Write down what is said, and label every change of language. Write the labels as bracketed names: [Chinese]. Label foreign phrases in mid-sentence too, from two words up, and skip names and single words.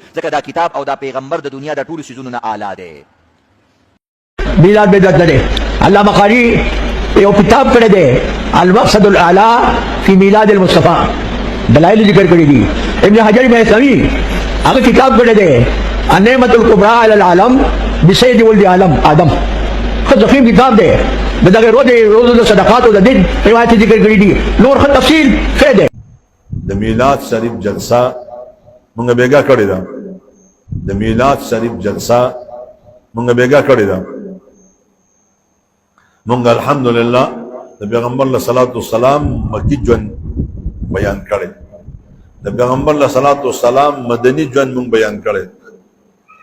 [Pashto] ځکه دا کتاب او دا پیغمبر د دنیا د ټولو څیزونو نه اعلی دی. میلاد بدعت نه دی. علامه قاری یو کتاب کړی دی المقصد الاعلی فی میلاد المصطفی، دلائل ذکر کړی دي. ابن حجر میثمی هغه کتاب کړی دی النعمت الکبری علی العالم بسید ولد عالم آدم. خو ضخیم کتاب دی، د دغه روزو د صدقات او د دین روایت ذکر کړی دي. نور خو تفصیل ښه دی. د میلاد شریف جلسه مونږ بیګا کړی ده، د میلاد شریف جلسه مونږ بیګا کړی ده. مونږ الحمدلله د پیغمبر [Arabic] علیه الصلاۃ والسلام [Pashto] مکی ژوند بیان کړی، د پیغمبر [Arabic] علیه الصلاۃ والسلام [Pashto] مدني ژوند مونږ بیان کړی.